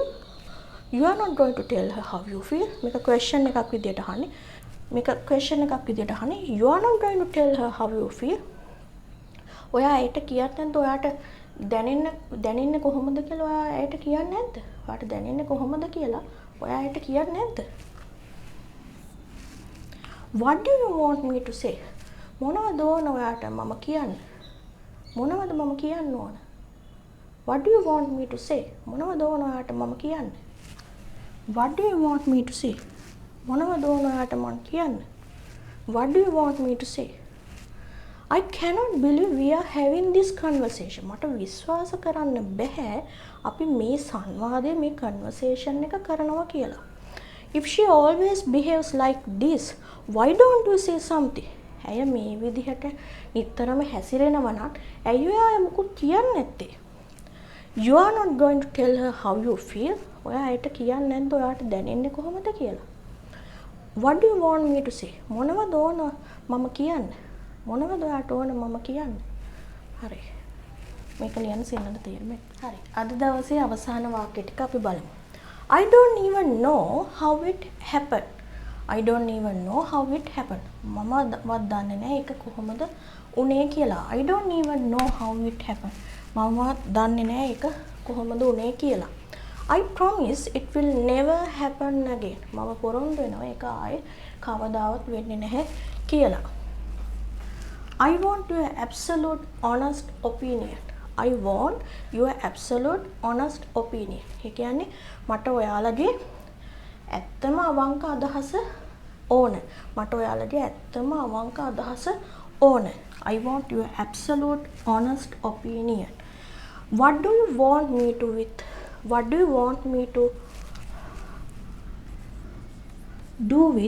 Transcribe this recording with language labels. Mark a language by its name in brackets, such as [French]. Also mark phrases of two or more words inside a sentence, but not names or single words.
[English] You are not going to tell her how you feel. [Sinhala] මේක question එකක් විදිහට අහන්නේ. මේක question එකක් විදිහට අහන්නේ. [English] You are not going to tell her how you feel. [Sinhala] ඔයා ඒට කියන්නේ නැද්ද? ඔයාට දැනෙන්නේ කොහොමද කියලා ඔයා ඒට කියන්නේ නැද්ද? ඔයාට දැනෙන්නේ කොහොමද කියලා ඔයා ඒට කියන්නේ නැද්ද? [English] What do you want me to say? [Sinhala] මොනවද ඕන ඔයාට මම කියන්න? මොනවද මම කියන්න ඕන? [English] What do you want me to say? [Sinhala] මොනවද ඕන ඔයාට මම කියන්න? [English] What do you want me to say? [Sinhala] මොනවද ඕන ඔයාට මම කියන්න? [English] What do you want me to say? I cannot believe we are having this conversation. [Sinhala] මට විශ්වාස කරන්න බෑ අපි මේ සංවාදයේ මේ conversation එක කරනවා කියලා. [English] If she always behaves like this, why don't you say something? [Sinhala] ඇය මේ විදිහට නිතරම හැසිරෙනවා නම් ඇයි ඔයා මොකුත් කියන්නේ නැත්තේ? [English] You are not going to tell her how you feel. [Sinhala] ඔයා ඒට කියන්නේ නැද්ද ඔයාට දැනෙන්නේ කොහොමද කියලා? [English] What do you want me to say? [Sinhala] මොනවද ඕන මම කියන්න? මොනවද ඔයාට ඕන මම කියන්න? හරි. මේක ලියන්න සිංහල තේරුම. හරි. අද දවසේ අවසාන වාක්‍ය ටික අපි බලමු. [English] I don't even know how it happened. I don't even know how it happened. [Sinhala] මම වත් දන්නේ නැහැ ඒක කොහොමද උනේ කියලා. [English] I don't even know how it happened. [Sinhala] මම දන්නේ නැහැ ඒක කොහොමද උනේ කියලා. [English] I promise it will never happen again. [Sinhala] මම පොරොන්දු වෙනවා ඒක ආයේ කවදාවත් වෙන්නේ නැහැ කියලා. [English] I want your absolute honest opinion. I want your absolute honest opinion. [Sinhala] ඒ කියන්නේ මට ඔයාලගේ ඇත්තම අවංක අදහස ඕන. මට ඔයාලගේ ඇත්තම අවංක අදහස ඕන. [English] I want your absolute honest opinion. What do you want me to with? What do you want me to do with?